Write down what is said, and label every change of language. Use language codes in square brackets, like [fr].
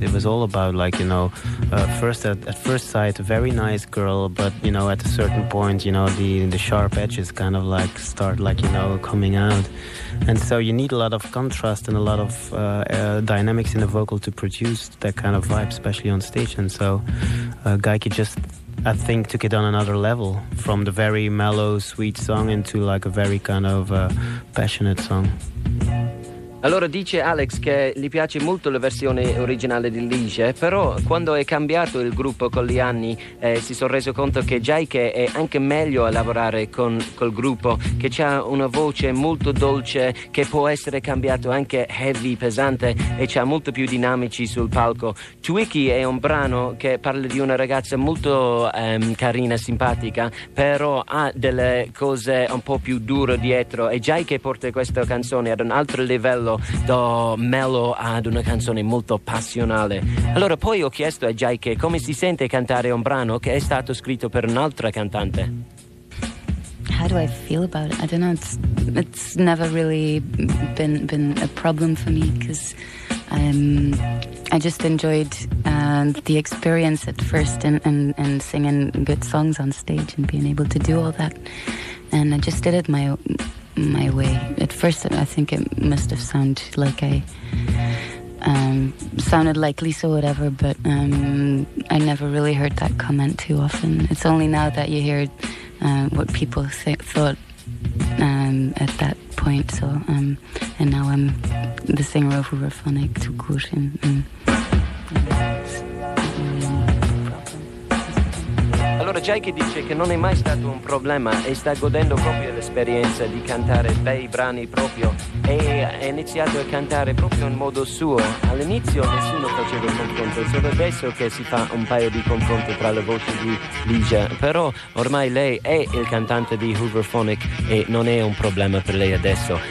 [en] It was all about, like, you know, at first sight a very nice girl, but, you know, at a certain point, you know, the sharp edges kind of like start, like, you know, coming out, and so you need a lot of contrast and a lot of dynamics in the vocal to produce that kind of vibe, especially on stage. And so Gaiki just, I think, took it on another level from the very mellow, sweet song into like a very kind of passionate song. [it] Allora dice Alex che gli piace molto la versione originale di Lige, però quando è cambiato il gruppo con gli anni si sono reso conto che Jaike è anche meglio a lavorare con col gruppo, che c'ha una voce molto dolce che può essere cambiato anche heavy, pesante, e c'ha molto più dinamici sul palco. Twiki è un brano che parla di una ragazza molto carina, simpatica, però ha delle cose un po' più dure dietro, e Jaike porta questa canzone ad un altro livello, da mellow ad una canzone molto passionale. Allora poi ho chiesto a Jaike come si sente cantare un brano che è stato scritto per un'altra cantante. [en] How do I feel about it? I don't know, it's never really been a problem for me, because I just enjoyed the experience at first and singing good songs on stage and being able to do all that, and I just did it my way. At first I think it must have sounded like I sounded like Lisa or whatever, but I never really heard that comment too often. It's only now that you hear what people thought at that point, so and now I'm the singer of Hooverphonic to Kushin. [it] Allora Jaike dice che non è mai stato un problema e sta godendo proprio l'esperienza di cantare bei brani proprio, e ha iniziato a cantare proprio in modo suo. All'inizio nessuno faceva confronto, solo adesso che si fa un paio di confronti tra le voci di Lige, però ormai lei è il cantante di Hooverphonic e non è un problema per lei adesso.